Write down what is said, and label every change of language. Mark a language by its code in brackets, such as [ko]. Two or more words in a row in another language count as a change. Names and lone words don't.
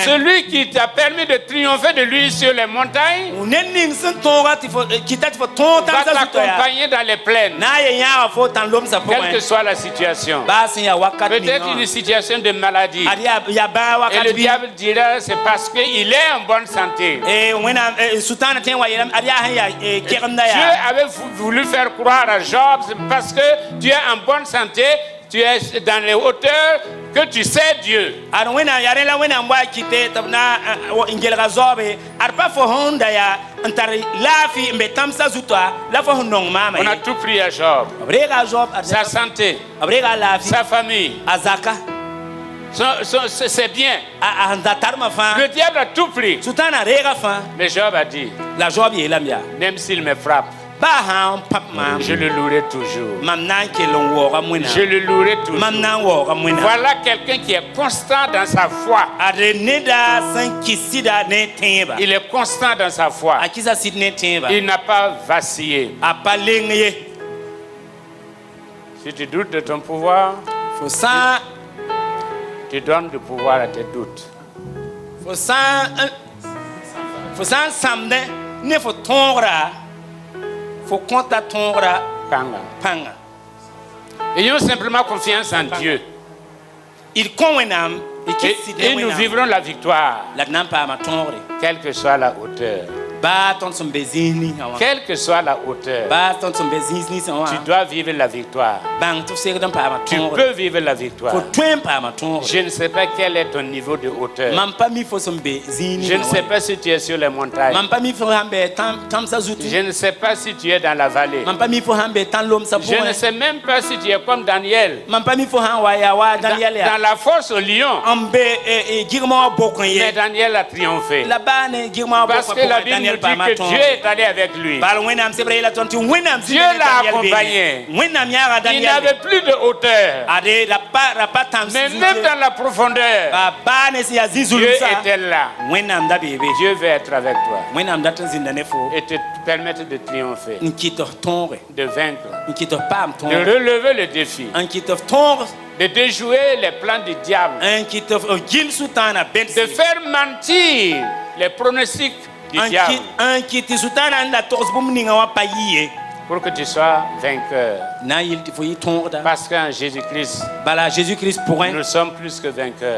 [fr] Celui qui t'a permis de triompher de lui sur les montagnes [mos] ned ning sẽn tõoga tɩ fo kɩta tɩ fo tõog [fr] va [mos] tãmsã zuta yaa [fr] t'accompagner dans les plaines, [mos] na n ye yãaga fo tãn lomsã [fr] quelle que [mos] pʋgẽ [fr] soit la situation. [mos] baa sẽn yaa wakat [fr] Peut-être [mos] ningã [fr] une situation de maladie. [mos] ad yaa baa [fr] Et [mos] wakat [fr] le [mos] bɩ [fr] diable dira, c'est parce qu'il est en bonne santé. [mos] wẽnnaam sʋtãana tẽ n wa yeelame ad yaa sẽn yaa kegemda [fr] Dieu [mos] yaa [fr] avait voulu faire croire à Job, c'est parce que tu es en bonne santé, tu es dans les hauteurs, que tu sais Dieu. [mos] ad wẽnnaam yaa rẽ la wẽnnaam wa kɩte tɩ b na n gelga zaoobe ad pa fo sẽn da yaa n tar laafɩ n be tãmsã zuta la fo sẽn nong maama [fr] On a [mos] ye [fr] tout pris à Job. [mos] b reega a zob [fr] Sa santé, [mos] b reega a laafɩ [fr] sa famille, [mos] a zaka [fr] c'est bien. [mos] a sẽn da tarmã fãa [fr] Le diable a tout pris. [mos] sʋtãana reega fãa [fr] Mais Job a dit, [mos] la zob yeelame yaa [fr] même s'il me frappe, [mos] baa sã n pãb maam [fr] je le louerai toujours. [mos] mam na n kell n waooga [fr] Je [mos] wẽnnaam [fr] le louerai [mos] mam [fr] toujours. [mos] na n waooga wẽnnaam [fr] Voilà quelqu'un qui est constant dans sa foi. [mos] ad neda sẽn kɩs sɩda ne tẽeba [fr] Il est constant dans sa foi. [mos] a kɩsa sɩd ne tẽeba [fr] Il n'a pas vacillé. [mos] a pa leng ye [fr] Si tu doutes de ton pouvoir, [mos] fo sã [fr] tu donnes du pouvoir à tes doutes. [mos] fo sã n sãmdẽ ne fo tõogra fo kõta tõogra Kanga. pãnga [fr] Ayons simplement confiance en Dieu. [mos] d kõ wẽnnaam d kɩs sɩd [fr] Et [mos] ne [fr] nous [mos] wẽnnaam [fr] vivrons la victoire, [mos] la d na n paama tõogre [fr] quelle que soit la hauteur. [mos] baa tõnd sẽn be zĩis ninsã wã [fr] Quelle que soit la hauteur, [mos] baa tõnd sẽn be zĩis ninsã wã [fr] tu dois vivre la victoire. [mos] bãng tɩ f segd n paama [fr] Tu [mos] tõogre [fr] peux vivre la [mos] fo [fr] victoire. [mos] tõe n paama tõogre [fr] Je ne sais pas quel est ton niveau de hauteur. [mos] mam pa mi fo sẽn be zĩig [fr] Je ne sais [mos] ninsã [fr] pas si tu es sur les montagnes. [mos] mam pa mi fo sãn be tãmsã zutu [fr] Je ne sais pas si tu es dans la vallée. [mos] mam pa mi fo sãn be tãn lomsã [fr] Je ne [mos] pʋgẽ [fr] sais même pas si tu es comme Daniel. [mos] mam pa mi fo sãn wa yaa wa Daniel [fr] Dans [mos] yaa [fr] la force au lion. [mos] n be gɩgmã wã bokẽ [fr] Mais [mos] ye [fr] Daniel a triomphé. [mos] la baa ne gɩgmã wã [fr] Parce [mos] bokã [fr] que la [mos] pʋgẽ [fr] Bible nous [mos] Daniel [fr] dit [mos] paama [fr] que [mos] tõog [fr] Dieu est allé avec lui. [mos] bal wẽnnaam sebra yeela tõnd tɩ wẽnnaam [fr] Dieu l'a accompagné. [mos] wẽnnaam yãaga [fr] Il [mos] Daniel [fr] n'avait plus de hauteur. [mos] ade ra pa tãms [fr] Mais même dans la profondeur, [mos] baa ne sẽn yaa [fr] Dieu [mos] zĩ-zulumsã [fr] était là. [mos] wẽnnaam da beebe [fr] Dieu veut être avec toi [mos] wẽnnaam dat n zĩnda ne fo [fr] et te permettre de triompher, [mos] n kɩt f tõoge [fr] de vaincre, [mos] n kɩt f paam [fr] de [mos] tõoge [fr] relever le défi. [mos] n kɩt f tõog [fr] de déjouer les plans du diable, de faire mentir les pronostics du diable, pour que tu sois vainqueur. Parce qu'en Jésus-Christ, nous sommes plus que vainqueurs.